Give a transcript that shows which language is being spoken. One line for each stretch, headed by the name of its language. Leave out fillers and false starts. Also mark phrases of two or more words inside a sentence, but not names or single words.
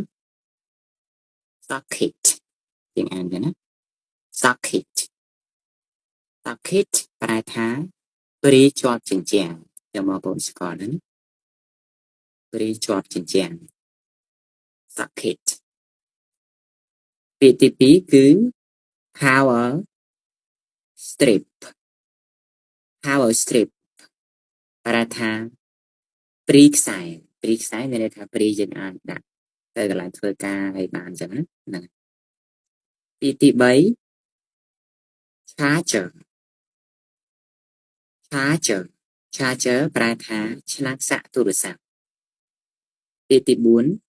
Khmer: socket យើងអានទៅណា
English: socket socket
Khmer: ប្រែថាព្រីជាប់ជញ្ជាំងចាំបងប្អូនស្គា ល់ណាព្រីជាប់ជញ្ជាំង socket ពាក្យទី2គឺ
English: power strip power strip
Khmer: ប្រែថាព្រីខ្សែមានន័យថាព្រីយើងអាចដាក់ទៅកន្លែងធ្វើការឲ្យបានអញ្ចឹងណាហ្នឹងពាក្យទី3
English: charger charger
Khmer: ប្រែថាឆ្នាំងសាក់ទូរស័ព្ទពាក្យទី4